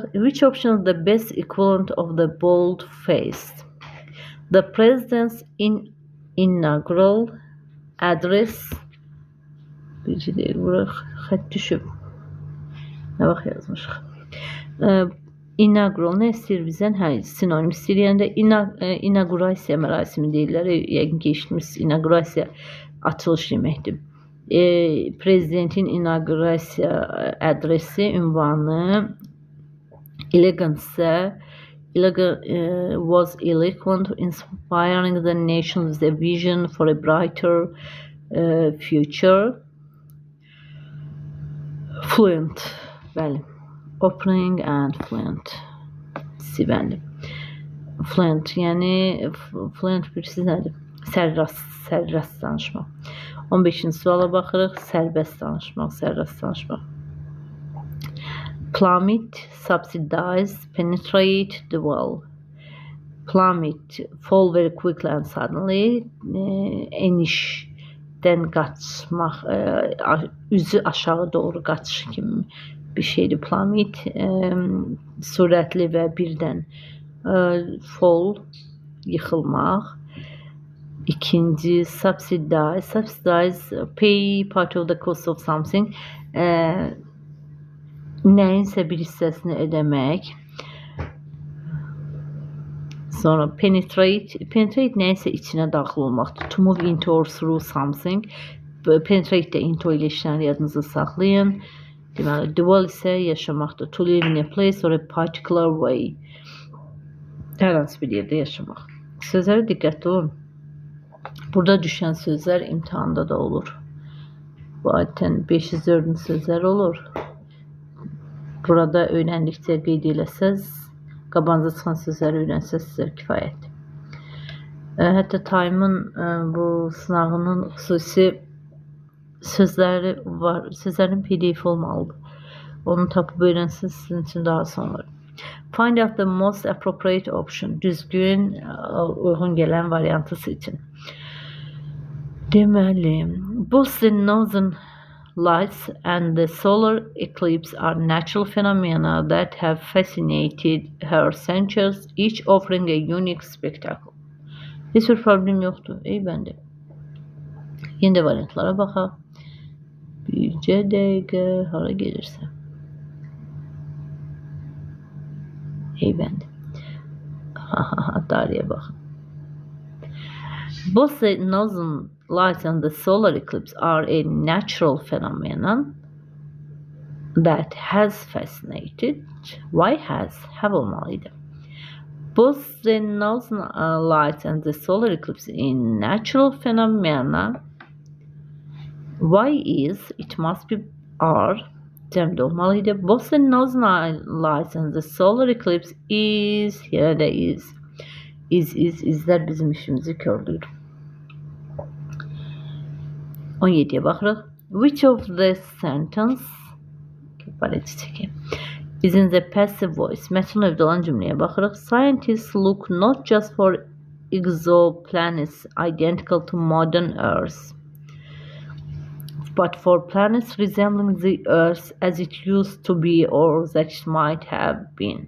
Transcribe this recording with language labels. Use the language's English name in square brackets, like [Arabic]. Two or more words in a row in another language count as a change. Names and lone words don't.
[English] Which option is the best equivalent of the bold-faced? The president's inaugural address [Azerbaijani] Birinci deyil. Bura xət düşüb. Nə vaxt yazmışıq? Inaugural nə istəyir bizdən? Hə, sinonim istəyir. Yəni də inaugurasiya mərasimi deyirlər. Yəqin ki, eşitmişsiniz. Inaugurasiya açılış deməkdir. Prezidentin inaugurasiya adresi, ünvanı, [English] elegance was eloquent, inspiring the nation with a vision for a brighter future. [Azerbaijani] Fluent, bəli. [English] Opening and fluent. [Azerbaijani] Sivənli. Fluent, yəni fluent bilirsiniz nədir? Sərrast danışmaq. 15-ci suala baxırıq. Sərbəst danışmaq, sərrast danışmaq. [English] Plummet, subsidize, penetrate the wall. Plummet, fall very quickly and suddenly. [Azerbaijani] Enişdən qaçmaq, üzü aşağı doğru qaçış kimi bir şeydir. Plummet, sürətli və birdən. Fall, yıxılmaq. İkinci, subsidize. [English] Subsidize, pay part of the cost of something. [Azerbaijani] Nəyinsə bir hissəsini ödəmək. Sonra penetrate. Penetrate nəyinsə içinə daxil olmaqdır. [English] To move into or through something. [Azerbaijani] Penetrate də into ilə işlənir, yadınızı saxlayın. Deməli, dwell isə yaşamaqdır. [English] To live in a place or a particular way. [Azerbaijani] Hər hansı bir yerdə yaşamaq. Sözlərə diqqətli olun. Burada düşən sözlər imtihanda da olur. Bu adətən 504-cü sözlər olur. Burada öyrəndikcə qeyd eləsəz, qabağınıza çıxan sözləri öyrənsəz sizə kifayətdir. Hətta Time-ın bu sınağının xüsusi sözləri var. Sözlərin PDF olmalıdır. Onu tapıb öyrənsəz sizin üçün daha son olur. [English] Find out the most appropriate option. [Azerbaijani] Düzgün, uyğun gələn variantı seçin. Deməli, [English] both the northern lights and the solar eclipse are natural phenomena that have fascinated her centuries, each offering a unique spectacle. [Azerbaijani] Heç bir problem yoxdur. Bəndə. Yenə də variantlara baxaq. Bircə dəqiqə, hara gelirsə. Bəndə. Tariyə baxın. [English] Both the northern lights and the solar eclipse are a natural phenomenon that has fascinated. Why has? Have olmalıydı. Both the northern lights and the solar eclipse in natural phenomena. Why is? It must be are. [Azerbaijani] Cəmdə olmalıydı. [English] Both the northern lights and the solar eclipse is. Here də is. [Azerbaijani] İzlər bizim işimizi kördür. 17'ye baxırıq. [English] Which of the sentence is in the passive voice? [Azerbaijani] Mətin növdə olan cümləyə baxırıq. [English] Scientists look not just for exoplanets identical to modern Earth, but for planets resembling the Earth as it used to be or that it might have been.